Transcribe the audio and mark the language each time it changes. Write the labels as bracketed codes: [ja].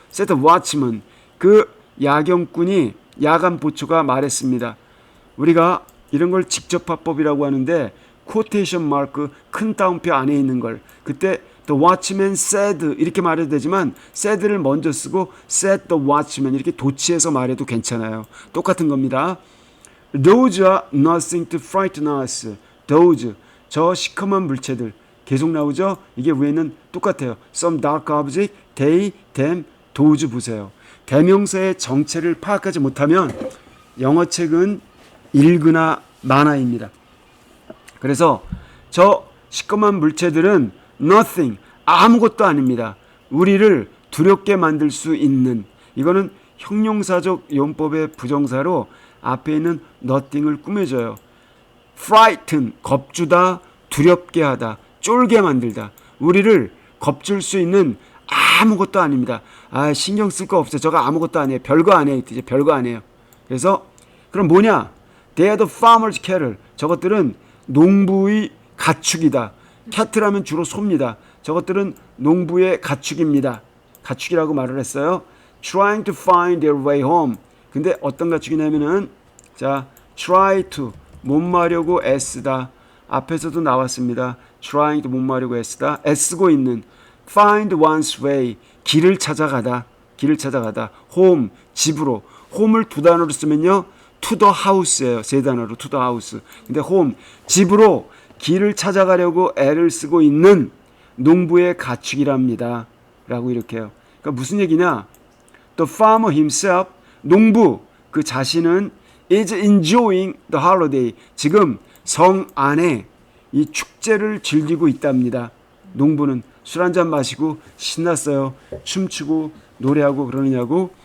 [en] Said the watchman, [ko] 그 야경꾼이, 야간 보초가 말했습니다. 우리가 이런 걸 직접화법이라고 하는데 quotation mark, 큰 따옴표 안에 있는 걸, 그때 the watchman said 이렇게 말해도 되지만 said를 먼저 쓰고 [en] said the watchman [ko] 이렇게 도치해서 말해도 괜찮아요. 똑같은 겁니다. [en] Those are nothing to frighten us. [ko] Those, 저 시커먼 물체들 계속 나오죠. 이게 위에는 똑같아요. Some dark object, they, them, those 보세요. 대명사의 정체를 파악하지 못하면 영어책은 읽으나 마나입니다. 그래서 저 시커먼 물체들은 nothing, 아무것도 아닙니다. 우리를 두렵게 만들 수 있는, 이거는 형용사적 용법의 부정사로 앞에 있는 nothing을 꾸며줘요. frighten, 겁주다, 두렵게 하다, 쫄게 만들다. 우리를 겁줄 수 있는 아무것도 아닙니다. 아, 신경 쓸 거 없어요. 저거 아무것도 아니에요. 별거 아니에요. 이제 별거 아니에요. 그래서 그럼 뭐냐? [en] They are the farmer's cattle. [ko] 저것들은 농부의 가축이다. 캐틀하면 주로 소입니다. 저것들은 농부의 가축입니다. 가축이라고 말을 했어요. [en] Trying to find their way home. [ko] 근데 어떤 가축이냐면은, 자, try to, 못마려고 애쓰다. 앞에서도 나왔습니다. trying to, 못마려고 애쓰다. 애쓰고 있는. find one's way, 길을 찾아가다. 길을 찾아가다. home, 집으로. home을 두 단어로 쓰면요, to the house예요. 세 단어로 to the house. 근데 home, 집으로 길을 찾아가려고 애를 쓰고 있는 농부의 가축이랍니다. 라고 이렇게 해요. 그러니까 무슨 얘기냐? [en] The farmer himself, [ko] 농부 그 자신은 [en] is enjoying the holiday. [ko] 지금 성 안에 이 축제를 즐기고 있답니다. 농부는 술 한잔 마시고 신났어요. 춤추고 노래하고 그러느냐고.